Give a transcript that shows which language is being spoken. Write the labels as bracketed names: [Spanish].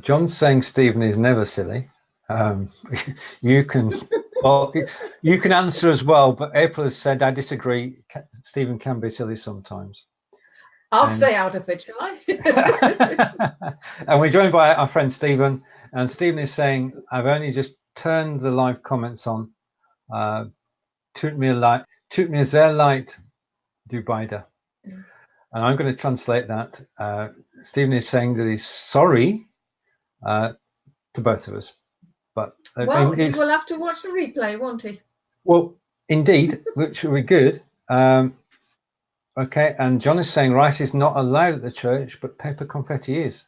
[English] John's saying Stephen is never silly. You can you can answer as well, but April has said, I disagree. Stephen can be silly sometimes. I'll stay out of it, shall I? And we're joined by our friend Stephen, and Stephen is saying, I've only just turned the live comments on [German] Tut mir sehr leid, du beide. Mm. [English] And I'm going to translate that. Stephen is saying that he's sorry to both of us. But well, he will have to watch the replay, won't he? Well, indeed, which will be good. Okay, and John is saying rice is not allowed at the church, but paper confetti is.